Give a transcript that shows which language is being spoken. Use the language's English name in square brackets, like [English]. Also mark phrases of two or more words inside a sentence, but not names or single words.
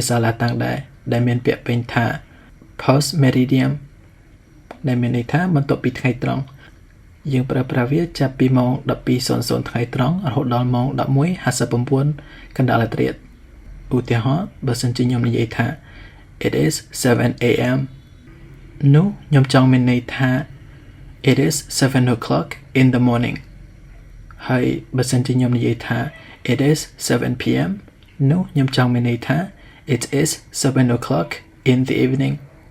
[Khmer] សាឡាតាំងដែរដែលមានពាក្យពេញថា [Latin] post meridian [Khmer] ដែលមានន័យថាបន្ទាប់ពីថ្ងៃត្រង់ យើងប្រើប្រាស់វាចាប់ពីម៉ោង 12:00 ថ្ងៃត្រង់រហូតដល់ម៉ោង 11:59 កណ្ដាលរាត្រីឧទាហរណ៍បើសិនជាខ្ញុំនិយាយថា [English] It is 7 AM [Khmer] នោះខ្ញុំចង់មានន័យថា [English] It is 7 o'clock in the morning [Khmer] ហើយបើសិនជាខ្ញុំនិយាយថា [English] It is 7 PM [Khmer] នោះខ្ញុំចង់មានន័យថា [English] It is 7 o'clock in the evening